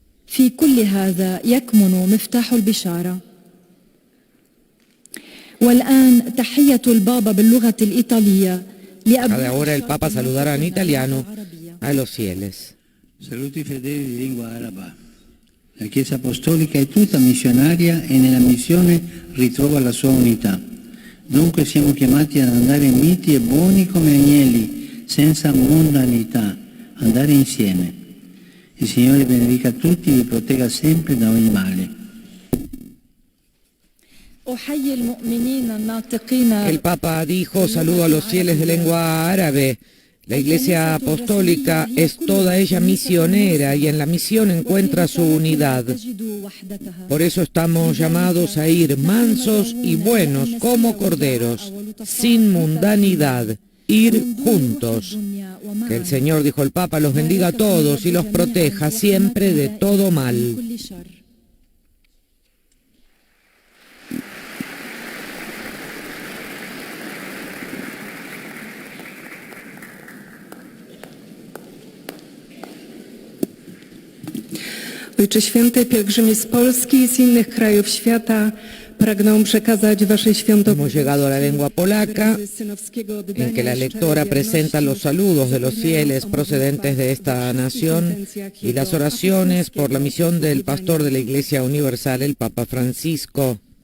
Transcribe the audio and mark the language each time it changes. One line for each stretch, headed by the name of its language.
Arabic: في كل هذا يكمن مفتاح البشارة. والآن تحية البابا باللغة الإيطالية.
Spanish: Ahora el Papa saludará en italiano a los fieles.
Italian: Saluti fedeli di lingua araba. La Chiesa Apostolica è tutta missionaria e nella missione ritrova la sua unità. Dunque siamo chiamati ad andare miti e buoni come agnelli, senza mondanità, andare insieme. Il Signore benedica a tutti e vi protegga sempre da ogni male.
Spanish: El Papa dijo: saludo a los fieles de lengua árabe. La Iglesia Apostólica es toda ella misionera y en la misión encuentra su unidad. Por eso estamos llamados a ir mansos y buenos como corderos, sin mundanidad, ir juntos. Que el Señor, dijo el Papa, los bendiga a todos y los proteja siempre de todo mal.
Polish: Ojcze Święty, pielgrzymi z Polski i z innych krajów świata pragną przekazać Waszej świątobliwości.
Spanish: Hemos llegado a la lengua polaca, en que la lectora presenta los saludos de los fieles procedentes de esta nación y las oraciones por la misión del pastor de la Iglesia Universal, el Papa Francisco.